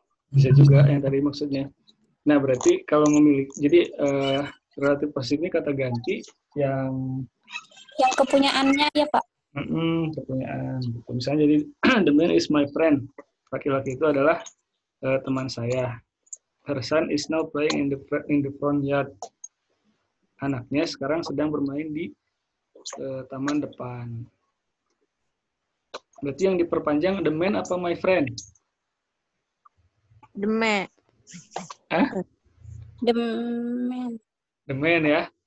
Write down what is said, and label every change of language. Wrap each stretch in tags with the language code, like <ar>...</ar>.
<id>Bisa juga yang tadi maksudnya. Nah, berarti kalau memiliki, jadi relatif posesif ini kata ganti yang kepunyaannya ya, Pak. Kepunyaan. Gitu. Misalnya jadi</id> <en>the man is my friend.</en> <id>Laki-laki itu adalah teman saya.</id> <en>Her son is now playing in the front yard.</en> <id>Anaknya sekarang sedang bermain di taman depan. Berarti yang diperpanjang</id> <en>the man</en> <id>apa</id> <en>my friend? The man. The man. The man</en> <id>ya?</id>